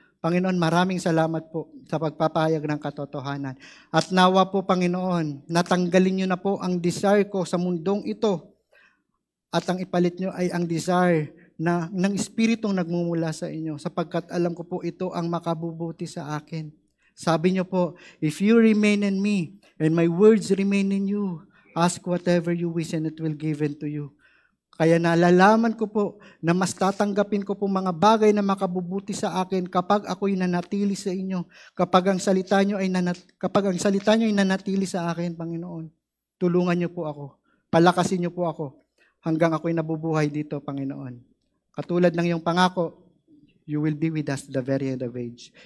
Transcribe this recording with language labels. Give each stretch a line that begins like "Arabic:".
Filipino: Panginoon, maraming salamat po sa pagpapahayag ng katotohanan. At nawa po, Panginoon, natanggalin niyo na po ang desire ko sa mundong ito. At ang ipalit niyo ay ang desire ng Espiritong nagmumula sa inyo, sapagkat alam ko po ito ang makabubuti sa akin. Sabi niyo po,
English: if you remain in me, and my words remain in you, ask whatever you wish and it will be given to you.
Filipino: Kaya nalalaman ko po na mas tatanggapin ko po mga bagay na makabubuti sa akin kapag ako'y nanatili sa inyo, kapag ang salita niyo ay nanatili sa akin, Panginoon. Tulungan niyo po ako, palakasin niyo po ako hanggang ako'y nabubuhay dito, Panginoon. Katulad ng iyong pangako,
English: you will be with us to the very end of age.